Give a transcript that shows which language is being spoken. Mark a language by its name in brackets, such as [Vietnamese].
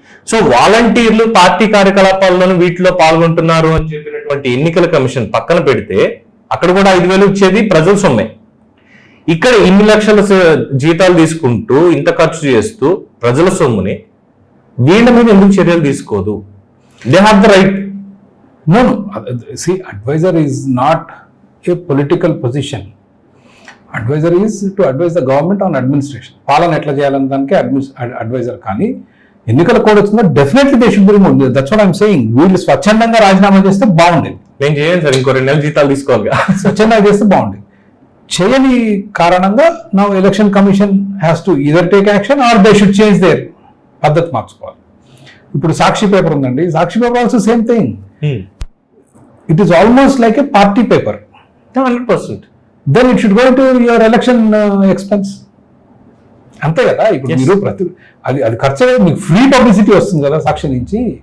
[Telugu] So వాలంటీర్లు party కార్యకలాపాలను వీటిలో పాల్గొంటున్నారు అని చెప్పినటువంటి ఎన్నికల కమిషన్ పక్కన పెడితే అక్కడ కూడా 5,000 ఇచ్చేది ప్రజల సొమ్మే. ఇక్కడ ఇన్ని లక్షల జీతాలు తీసుకుంటూ ఇంత ఖర్చు చేస్తూ ప్రజల సొమ్ముని వీళ్ళ మీద ఎందుకు చర్యలు తీసుకోదు? [English] They have the right. No, see, advisor is not a political position. Advisor is to advise the government on administration. [Telugu] పాలన ఎట్లా చేయాలని దానికి అడ్వైజర్. కానీ ఎన్నికల కోడ్ వచ్చిందో [English] Definitely they should be removed. That's what I'm saying. [Telugu] వీళ్ళు స్వచ్ఛందంగా రాజీనామా చేస్తే బాగుండేది. నేను చేయను సార్, ఇంకో 2 నెలలు జీతాలు తీసుకోవాలి. స్వచ్ఛందంగా చేస్తే బాగుండేది. చేయని కారణంగా నా [English] election commission has to either take action or they should change their [Telugu] పద్ధతి మార్చుకోవాలి. ఇప్పుడు సాక్షి పేపర్ ఉందండి. సాక్షి paper [English] Also same thing. It is almost like a party paper. 100%. Then it should go to your election expense. [Telugu] అంతే కదా. ఇప్పుడు మీరు అది ఖర్చు మీకు ఫ్రీ పబ్లిసిటీ వస్తుంది కదా సాక్షి నుంచి.